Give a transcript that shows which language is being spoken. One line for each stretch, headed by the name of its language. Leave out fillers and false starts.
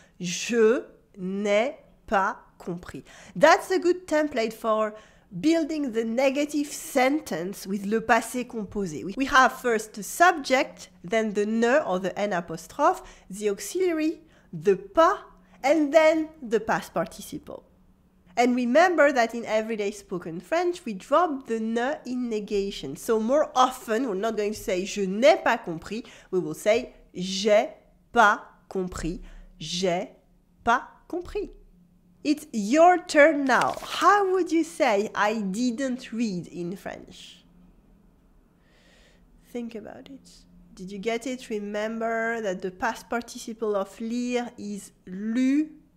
French: Je n'ai pas compris.
English: That's a good template for building the negative sentence with le passé composé. We have first the subject, then the ne or the n apostrophe, the auxiliary, the pas, and then the past participle. And remember that in everyday spoken French, we drop the ne in negation. So more often, we're not going to say
French: je n'ai pas compris,
English: we will say
French: j'ai pas compris, j'ai pas compris.
English: It's your turn now. How would you say I didn't read in French? Think about it. Did you get it? Remember that the past participle of lire is lu.